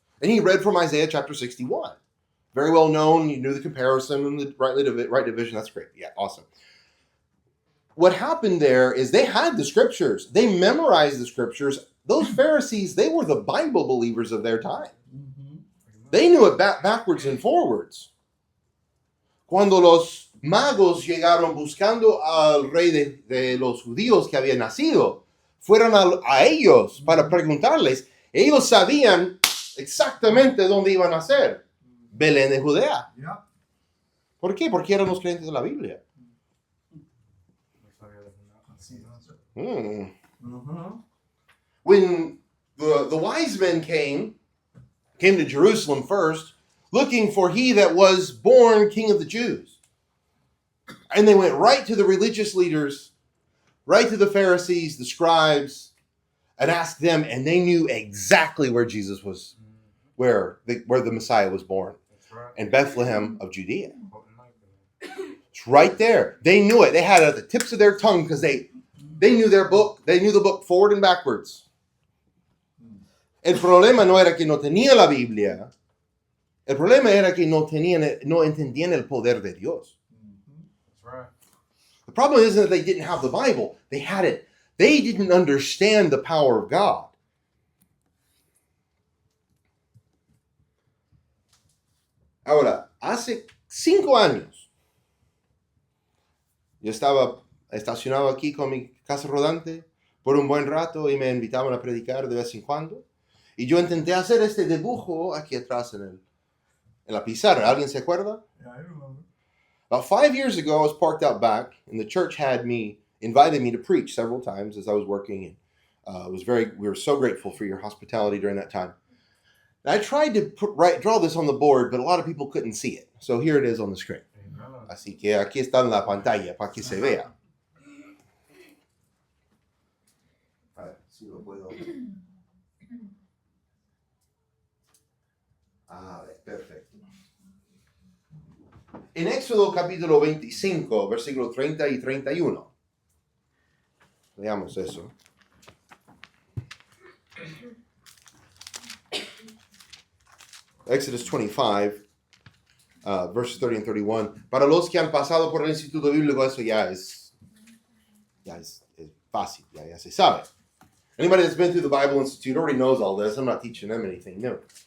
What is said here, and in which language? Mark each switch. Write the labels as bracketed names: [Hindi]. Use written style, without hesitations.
[English] And he read from Isaiah chapter 61. Very well known. You knew the comparison and the right division. That's great. Yeah, awesome. what happened there is they had the scriptures. They memorized the scriptures. Those Pharisees, they were the Bible believers of their time. They knew it backwards and forwards. [Spanish] Cuando los magos llegaron buscando al rey de los judíos que había nacido, fueron a ellos para preguntarles. Ellos sabían exactamente dónde iban a nacer. Belén de Judea. [English] Yeah. [Spanish] ¿Por qué? Porque eran los creyentes de la Biblia. Así, ¿no? [English] When the wise men came to Jerusalem first, looking for he that was born king of the Jews. And they went right to the religious leaders, right to the Pharisees, the scribes, and asked them, and they knew exactly where Jesus was, where the Messiah was born, That's right. in Bethlehem of Judea. It's right there. They knew it. They had it at the tips of their tongue because they knew their book. They knew the book forward and backwards. [Spanish] El problema no era que no tenía la Biblia. El problema era que no entendían el poder de Dios. [English] That's right. The problem isn't that they didn't have the Bible. They had it. They didn't understand the power of God. [Spanish] Ahora, hace 5 años, yo estaba estacionado aquí con mi casa rodante por un buen rato y me invitaban a predicar de vez en cuando. Y yo intenté hacer este dibujo aquí atrás en la pizarra. ¿Alguien se acuerda? [English] Yeah, I remember. About 5 years ago, I was parked out back, and the church invited me to preach several times as I was working. And we were so grateful for your hospitality during that time. And I tried to draw this on the board, but a lot of people couldn't see it. So here it is on the screen. Amen. [Spanish] Así que aquí está en la pantalla para que se vea. A ver si lo puedo. A ver, perfecto. En Éxodo capítulo 25, versículos 30 y 31. Veamos eso. [English] Exodus 25, verses 30 and 31. [Spanish] Para los que han pasado por el Instituto Bíblico, eso ya es fácil, ya se sabe. [English] Anybody that's been through the Bible Institute already knows all this. I'm not teaching them anything new.